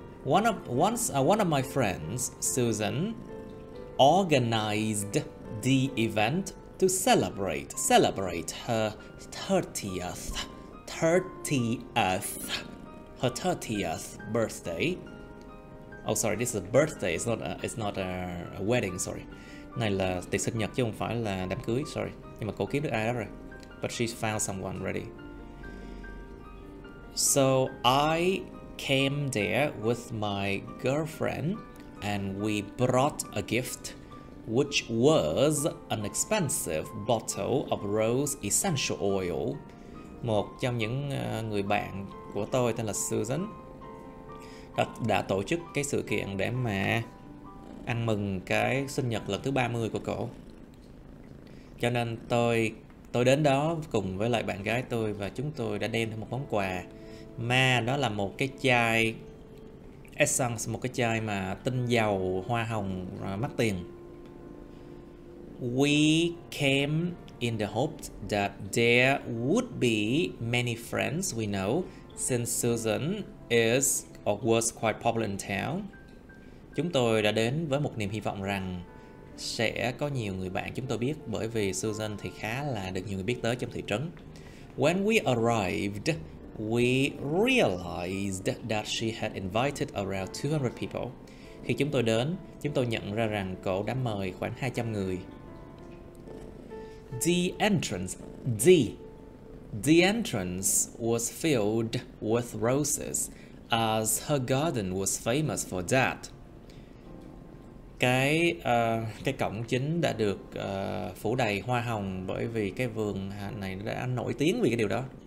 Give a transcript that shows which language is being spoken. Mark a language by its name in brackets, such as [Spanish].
[English] One of my friends, Susan, organized the event to celebrate her 30th birthday. Oh sorry, this is a birthday. It's not a wedding. [Vietnamese] Sorry, này là tiệc sinh nhật chứ không phải là đám cưới. Sorry, nhưng mà cô kiếm được ai đó rồi. [English] But she found someone ready. So I came there with my girlfriend and we brought a gift, which was an expensive bottle of rose essential oil. [Vietnamese] Một trong những người bạn của tôi tên là Susan đã tổ chức cái sự kiện để mà ăn mừng cái sinh nhật lần thứ 30 của cổ. Cho nên tôi đến đó cùng với lại bạn gái tôi và chúng tôi đã đem theo một món quà, mà đó là một cái chai essence, một cái chai mà tinh dầu hoa hồng mắc tiền. [English] We came in the hope that there would be many friends we know, since Susan is or was quite popular in town. [Vietnamese] Chúng tôi đã đến với một niềm hy vọng rằng sẽ có nhiều người bạn chúng tôi biết, bởi vì Susan thì khá là được nhiều người biết tới trong thị trấn. [English] When we arrived, we realized that she had invited around 200 people. [Vietnamese] Khi chúng tôi đến, chúng tôi nhận ra rằng cô đã mời khoảng 200 người. [English] The entrance was filled with roses, as her garden was famous for that. [Vietnamese] Cái cổng chính đã được phủ đầy hoa hồng, bởi vì cái vườn này đã nổi tiếng vì cái điều đó.